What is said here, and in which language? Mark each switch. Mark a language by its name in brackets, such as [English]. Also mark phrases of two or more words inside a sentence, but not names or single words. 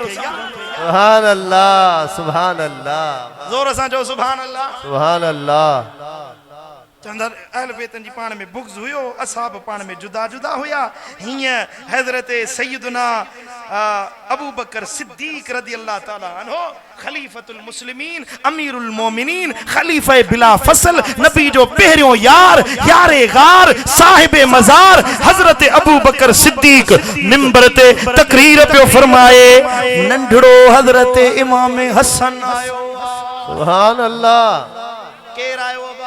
[Arabic] سبحان الله، سبحان الله. [Sindhi] ज़ोर सां चओ [Arabic] سبحان الله, سبحان الله. [Sindhi] चंदर अहल बैतन जी पाण में बुग़्ज़ हुयो, असहाब पाण में जुदा जुदा हुया। हीअं हज़रत सैयदना अबू बकर सिद्दीक [Arabic] رضي الله تعالى عنه خليفة المسلمين، أمير المؤمنين، خليفة بلا فصل, [Sindhi] नबी जो पहिरियों यार, यारे गार, साहिबे मज़ार हज़रत अबू बकर सिद्दीक मिंबर ते तकरीर पियो फरमाए। नंढड़ो हज़रत इमाम हसन आयो। [Arabic] سبحان الله. [Sindhi] केर आयो बाबा?